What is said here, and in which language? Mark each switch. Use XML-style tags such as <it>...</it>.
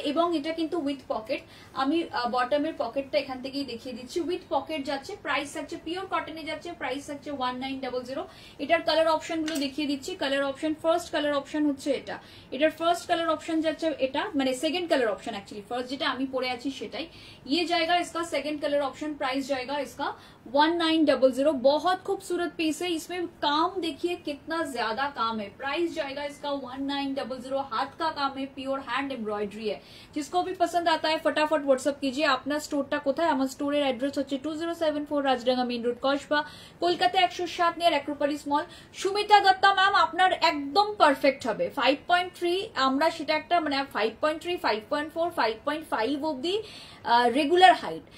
<bn>এবং এটা কিন্তু উইথ পকেট। আমি বটমের পকেটটা এখান থেকেই দেখিয়ে দিচ্ছি, উইথ পকেট যাচ্ছে। প্রাইস থাকছে, পিওর কটনে যাচ্ছে, প্রাইস থাকছে 1900। এটার কালার অপশন গুলো দেখিয়ে দিচ্ছি। Colour option, first colour option হচ্ছে এটা, এটার ফার্স্ট কালার অপশন যাচ্ছে এটা, মানে second colour option actually. First যেটা আমি পরে আছি সেটাই।</bn> <hi>ये जाएगा इसका सेकंड कलर ऑप्शन, प्राइस जाएगा इसका 1900। बहुत खूबसूरत पीस है, इसमें काम देखिए कितना ज्यादा काम है। प्राइस जाएगा इसका 1900, हाथ का काम है, प्योर हैंड एम्ब्रॉयडरी है। जिसको भी पसंद आता है फटाफट व्हाट्सअप कीजिए। अपना</hi> <bn>स्टोरটা কোথায়? আমার স্টোরের অ্যাড্রেস হচ্ছে 2074 Rajdanga main road Kasba, Kolkata 107 near Acropolis মল। সুমিতা দত্তা ম্যাম আপনার একদম পারফেক্ট হবে। 5.3 আমরা সেটা একটা মানে 5.3, 5.4, 5.5 অবধি রেগুলার হাইট।</bn>